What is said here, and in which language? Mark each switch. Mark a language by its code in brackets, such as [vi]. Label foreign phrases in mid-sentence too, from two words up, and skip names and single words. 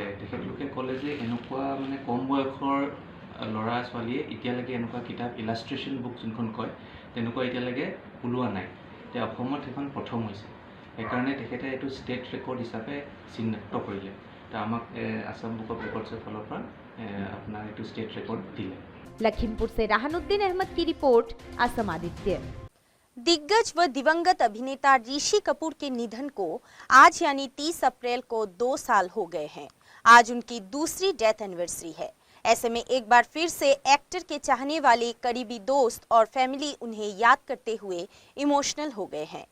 [as] তেখেতলোকে ক'লে যে এনেকুৱা মানে কম বয়সৰ ল'ৰা ছোৱালীয়ে এতিয়ালৈকে এনেকুৱা কিতাপ [en] illustration book [as] যোনখন কয় তেনেকুৱা এতিয়ালৈকে ওলোৱা নাই। এতিয়া অসমত সেইখন প্ৰথম হৈছে। সেইকাৰণে তেখেতে এইটো [en] state record [as] হিচাপে চিনাক্ত কৰিলে। তো আমাক আসাম বুক অফ ৰেকৰ্ডছৰ ফালৰ পৰা আপোনাৰ এইটো [en] state record [as] দিলে। [hi] लखीमपुर से राहनुद्दीन अहमद की रिपोर्ट, असम आदित्य। दिग्गज व दिवंगत अभिनेता ऋषि कपूर के निधन को आज यानी 30 अप्रैल को 2 साल हो गए हैं। आज उनकी दूसरी [en] death anniversary [hi] है। ऐसे में एक बार फिर से एक्टर के चाहने वाले करीबी दोस्त और फैमिली उन्हें याद करते हुए इमोशनल हो गए हैं।